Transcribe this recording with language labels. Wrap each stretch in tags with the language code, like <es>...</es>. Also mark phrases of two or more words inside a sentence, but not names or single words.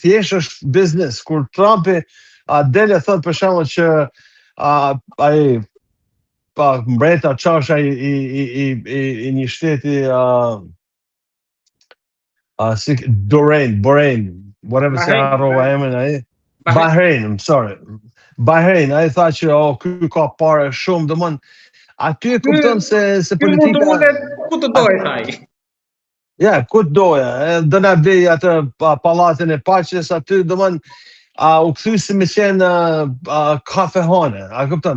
<sq>Thjesht është biznes. Kur Trumpi del e thot për shembull që ai mbreta çasha i një shteti Bahrain, whatever se harrova emrin ai.</sq> <en>Bahrain, I'm sorry.</en> <sq>Bahrain, ai tha që ky ka parë shumë, domthon aty e kupton se politika ku të dojë ai. Ja, ku të doja, do na vej atë pallatin e Paqes aty, domthon u kthy si me qenë kafehane, a kupton?</sq>